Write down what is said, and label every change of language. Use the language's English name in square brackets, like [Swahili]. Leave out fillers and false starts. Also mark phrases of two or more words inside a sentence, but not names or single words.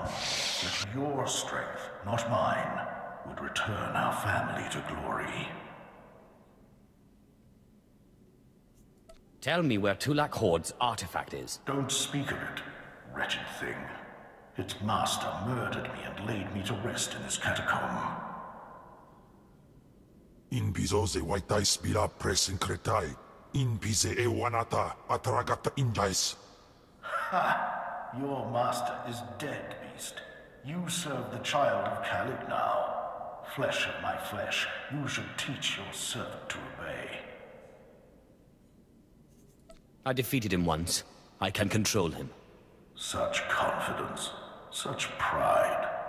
[English] That your strength, not mine, would return our family to glory. Tell me where Tulak Horde's artifact is. Don't speak of it, wretched thing. Its master murdered me and laid me to rest in this catacomb. In bizoze waitai spila presin kretai. In bize e wanata ataragata injais. Ha! Your master is dead, beast. You serve the child of Khalid now. Flesh of my flesh, you should teach your servant to obey. I defeated him once. I can control him. Such confidence, such pride.